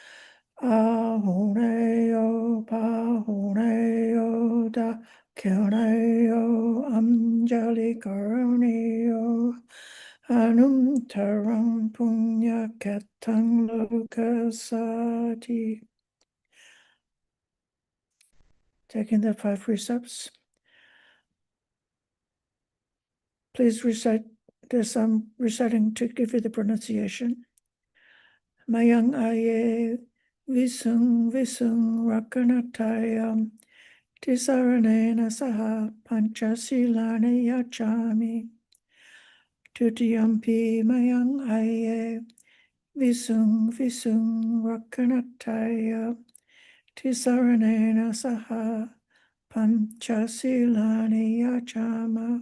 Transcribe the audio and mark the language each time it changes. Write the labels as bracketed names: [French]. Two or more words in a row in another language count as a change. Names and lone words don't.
[Pali] Ahuneyo pahuneyo da kyaneyo anjali karaniyo. Anuntaram punya katang lokasati. [English] Taking the 5 precepts. Please recite this. I'm reciting to give you the pronunciation. [Pali] Mayang aye visung rakanatayam tisaranena saha panchasilani yachami. Tutiyampi mayang aye visung rakanatayam tisaranena saha panchasilani yachama.